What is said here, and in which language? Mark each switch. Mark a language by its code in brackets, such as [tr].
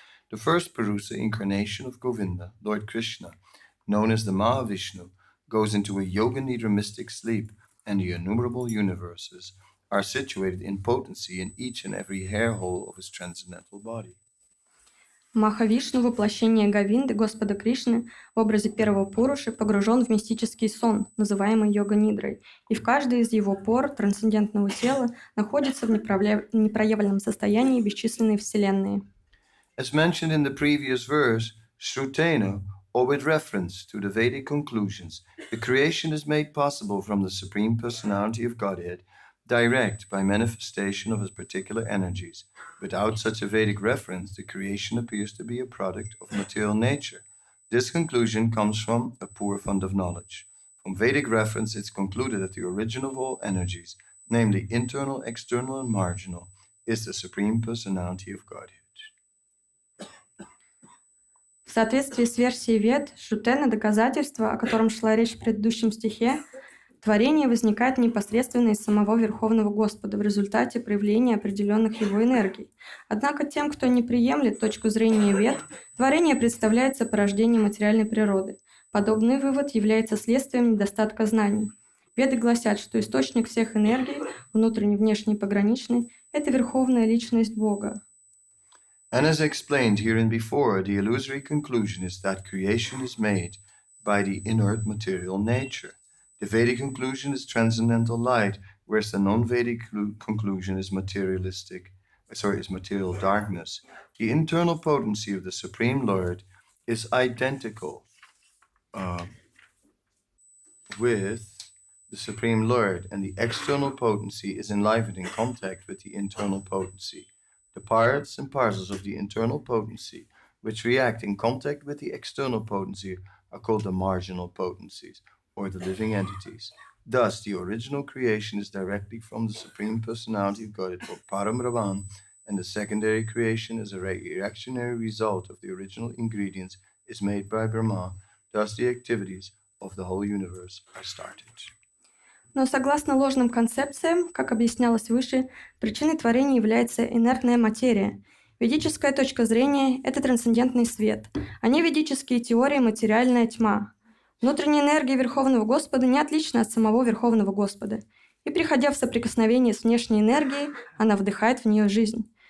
[en] The first Purusa incarnation of Govinda, Lord Krishna, known as the Mahavishnu, goes into a yoga nidra mystic sleep, and the innumerable universes are situated in potency in each and every hair hole of his transcendental body. [ru] Махавишну, воплощение Говинды, Господа Кришны, в образе первого Пуруши погружен в мистический сон, называемый йога-нидрой, и в каждой из его пор трансцендентного тела находится в непроявленном состоянии бесчисленные вселенные. [en] As mentioned in the previous verse, Shrutena, or with reference to the Vedic conclusions, the creation is made possible from the Supreme Personality of Godhead, direct by manifestation of his particular energies. Without such a Vedic reference, the creation appears to be a product of material nature. This conclusion comes from a poor fund of knowledge. From Vedic reference, it's concluded that the origin of all energies, namely internal, external, and marginal, is the Supreme Personality of Godhead. [ru] В соответствии с версией Вед, Шрутена, доказательство, о котором шла речь в предыдущем стихе, творение возникает непосредственно из самого Верховного Господа в результате проявления определенных его энергий. Однако тем, кто не приемлет точку зрения Вед, творение представляется порождением материальной природы. Подобный вывод является следствием недостатка знаний. Веды гласят, что источник всех энергий, внутренний, внешний и пограничный, это Верховная Личность Бога. [en] And as explained hereinbefore, the illusory conclusion is that creation is made by the inert material nature. The Vedic conclusion is transcendental light, whereas the non-Vedic conclusion is material darkness. The internal potency of the Supreme Lord is identical with the Supreme Lord, and the external potency is enlivened in contact with the internal potency. The parts and parcels of the internal potency, which react in contact with the external potency, are called the marginal potencies, or the living entities. Thus, the original creation is directly from the Supreme Personality of Godhead, or Param Brahman, and the secondary creation is a reactionary result of the original ingredients is made by Brahma. Thus, the activities of the whole universe are started. [ru] Но согласно ложным концепциям, как объяснялось выше, причиной творения является инертная материя. Ведическая точка зрения – это трансцендентный свет, а не ведические теории – материальная тьма. Внутренняя энергия Верховного Господа не отлична от самого Верховного Господа, и, приходя в соприкосновение с внешней энергией, она вдыхает в нее жизнь.